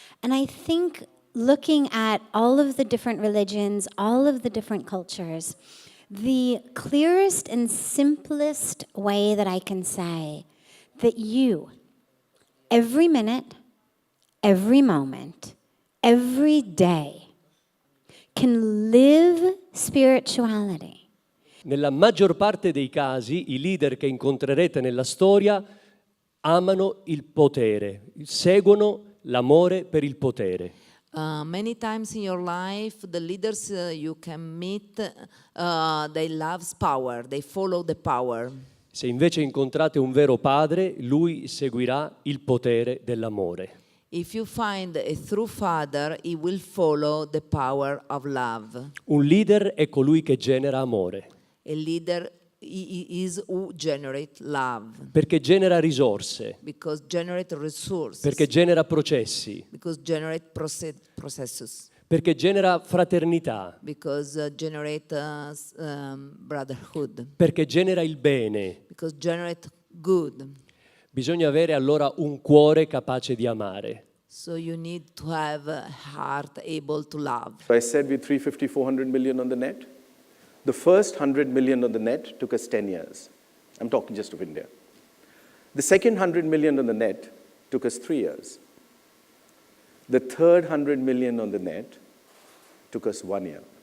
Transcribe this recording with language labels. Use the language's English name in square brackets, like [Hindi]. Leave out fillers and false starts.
[English] And I think looking at all of the different religions, all of the different cultures, the clearest and simplest way that I can say that you, every minute, every moment, every day, can live spirituality. [Italian] Nella maggior parte dei casi, i leader che incontrerete nella storia amano il potere, seguono l'amore per il potere. [English] Many times in your life, the leaders you can meet, they love power, they follow the power. [Italian] Se invece incontrate un vero padre, lui seguirà il potere dell'amore. [English] If you find a true father, he will follow the power of love. [Italian] Un leader è colui che genera amore. [English] A leader is who generate love. [Italian] Perché genera risorse. [English] Because generate resources. [Italian] Perché genera processi. [English] Because generate processes. [Italian] Perché genera fraternità. [English] Because generate brotherhood. [Italian] Perché genera il bene. [English] Because generate good. [Italian] Bisogna avere allora un cuore capace di amare. [English] So you need to have a heart able to love. So I said we're 350, 400 million on the net. The first 100 million on the net took us 10 years. I'm talking just of India. The second 100 million on the net took us 3 years. The third 100 million on the net took us 1 year.